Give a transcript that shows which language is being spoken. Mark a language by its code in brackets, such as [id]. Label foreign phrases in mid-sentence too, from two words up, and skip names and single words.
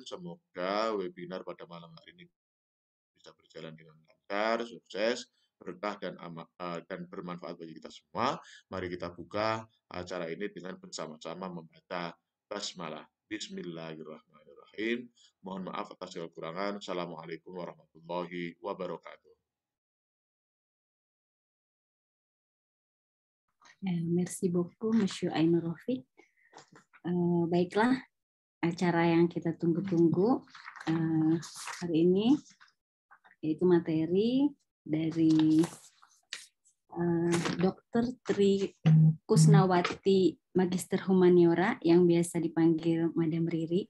[id] Semoga webinar pada malam hari ini bisa berjalan dengan lancar, sukses, berkah, dan bermanfaat bagi kita semua. Mari kita buka acara ini dengan bersama-sama membaca basmalah. Bismillahirrahmanirrahim. Mohon maaf atas segala kekurangan. [ar] السلام عليكم ورحمة الله وبركاته. [fr] Merci beaucoup, Monsieur Ainur Rafiq. [id] Baiklah, acara yang kita tunggu-tunggu hari ini yaitu materi dari Dr. Tri Kusnawati, Magister Humaniora, yang biasa dipanggil Madam Riri.